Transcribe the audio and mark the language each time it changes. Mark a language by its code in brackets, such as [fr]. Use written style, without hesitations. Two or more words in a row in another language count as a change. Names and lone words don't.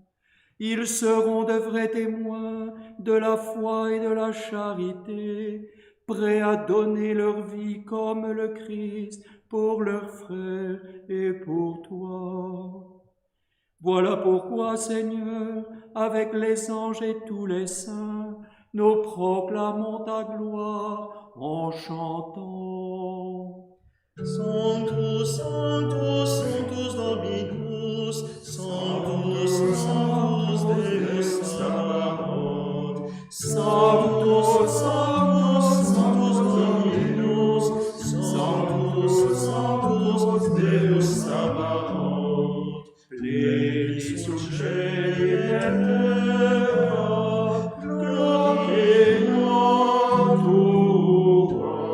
[fr] Ils seront de vrais témoins de la foi et de la charité, prêts à donner leur vie comme le Christ pour leurs frères et pour toi. Voilà pourquoi, Seigneur, avec les anges et tous les saints, nous proclamons ta gloire en chantant. [la] Sanctus, Sanctus, Sanctus Dominus, Sanctus, Sanctus Deus Sabaoth, Sanctus, Sanctus, Sanctus Dominus, Sanctus, Sanctus Deus Sabaoth, pleni sul cieli et terra, gloria tua.